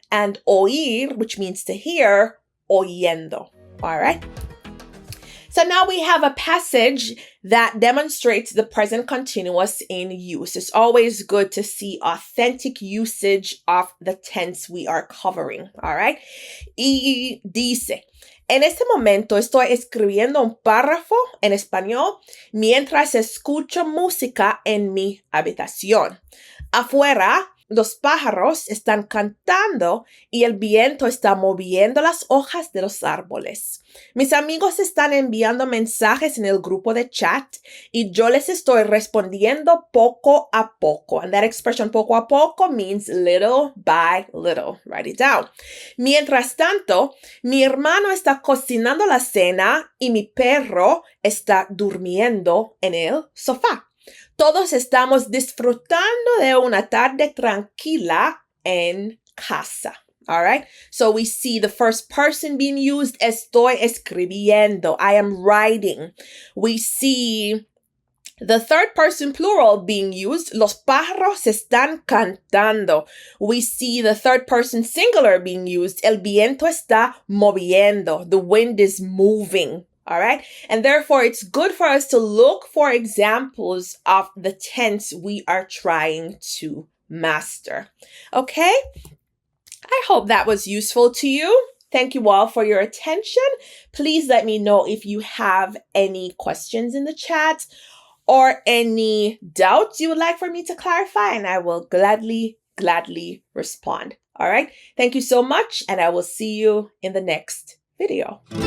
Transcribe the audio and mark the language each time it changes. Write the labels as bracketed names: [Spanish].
[English] And oír, which means to hear, oyendo. All right. So now we have a passage that demonstrates the present continuous in use. It's always good to see authentic usage of the tense we are covering. All right. [Spanish] Y dice, en este momento estoy escribiendo un párrafo en español mientras escucho música en mi habitación. Afuera, los pájaros están cantando y el viento está moviendo las hojas de los árboles. Mis amigos están enviando mensajes en el grupo de chat y yo les estoy respondiendo poco a poco. [English] And that expression [Spanish] poco a poco [English] means little by little. Write it down. [Spanish] Mientras tanto, mi hermano está cocinando la cena y mi perro está durmiendo en el sofá. Todos estamos disfrutando de una tarde tranquila en casa. [English] All right. So we see the first person being used. [Spanish] Estoy escribiendo. [English] I am writing. We see the third person plural being used. [Spanish] Los pájaros están cantando. [English] We see the third person singular being used. [Spanish] El viento está moviendo. [English] The wind is moving. All right. And therefore, it's good for us to look for examples of the tense we are trying to master. Okay. I hope that was useful to you. Thank you all for your attention. Please let me know if you have any questions in the chat or any doubts you would like for me to clarify, and I will gladly respond. All right. Thank you so much, and I will see you in the next video.